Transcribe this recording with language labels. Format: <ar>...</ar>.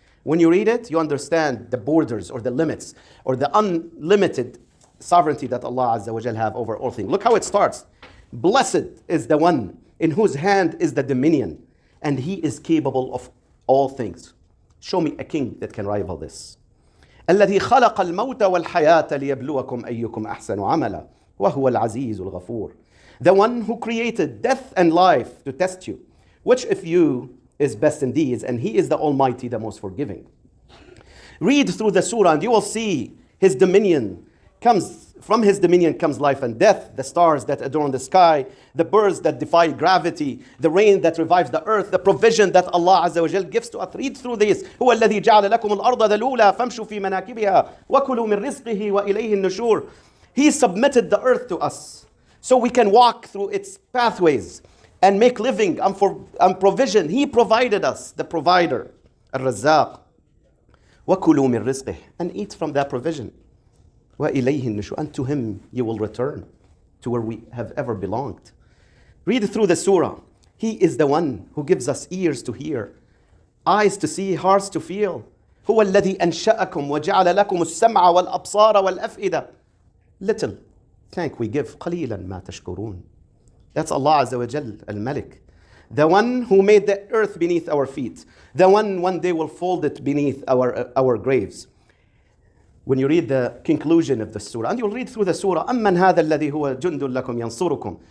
<en>When you read it, you understand the borders or the limits or the unlimited sovereignty that Allah Azza wa Jal have over all things. Look how it starts. Blessed is the one in whose hand is the dominion, and he is capable of all things. Show me a king that can rival this.</en> <ar>الذي خلق الموت والحياة ليبلوكم أيكم أحسن عملا وهو العزيز الغفور.</ar> <en>The one who created death and life to test you, which of you is best in deeds, and he is the Almighty, the most forgiving. Read through the surah and you will see his dominion from his dominion comes life and death, the stars that adorn the sky, the birds that defy gravity, the rain that revives the earth, the provision that Allah Azza wa Jal gives to us. Read through this.</en> <ar>هو الذي جعل لكم الأرض ذلولا فامشوا في مناكبها وكلوا من رزقه وإليه النشور.</ar> <en>He submitted the earth to us so we can walk through its pathways and make living and provision. He provided us, the provider, الرزاق.</en> <ar>وكلوا من رزقه,</ar> <en>and eat from that provision.</en> <ar>وإليه النشور,</ar> <en>and to him you will return, to where we have ever belonged. Read through the surah. He is the one who gives us ears to hear, eyes to see, hearts to feel.</en> <ar>هو الذي أنشأكم وجعل لكم السمع والأبصار والأفئدة.</ar> <en>Little thank we give,</en> <ar>قليلا ما تشكرون.</ar> <en>That's Allah Azza wa Jal, Al-Malik. The one who made the earth beneath our feet. The one day will fold it beneath our graves. When you read the conclusion of the surah, and you'll read through the surah,</en> <ar>أَمَّنْ هَذَا الَّذِي هُوَ جُنْدٌ لَكُمْ يَنصُرُكُم.</ar>